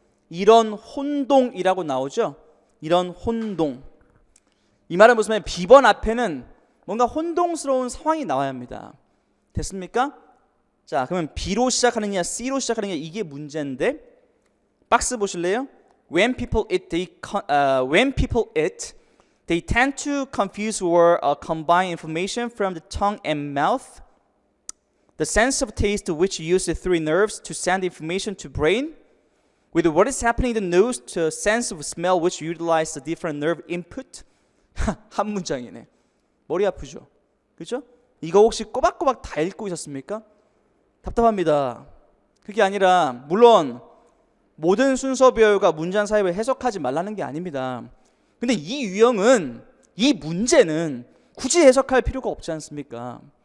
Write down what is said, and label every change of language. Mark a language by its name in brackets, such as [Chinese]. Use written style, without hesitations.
[Korean] 이런 혼동이라고 나오죠? 이런 혼동. 이 말은 무슨 말이에요? B번 앞에는 뭔가 혼동스러운 상황이 나와야 합니다. 됐습니까? 자, 그러면 B로 시작하느냐 C로 시작하느냐 이게 문제인데 박스 보실래요? [English] When people eat, they tend to confuse or combine information from the tongue and mouth, the sense of taste which use the three nerves to send information to brain, with what is happening in the nose to sense of smell which utilize the different nerve input. [Korean] 한 문장이네. 머리 아프죠? 그죠? 이거 혹시 꼬박꼬박 다 읽고 있었습니까? 답답합니다. 그게 아니라 물론 모든 순서 배열과 문장 사이를 해석하지 말라는 게 아닙니다. 근데 이 유형은, 이 문제는 굳이 해석할 필요가 없지 않습니까?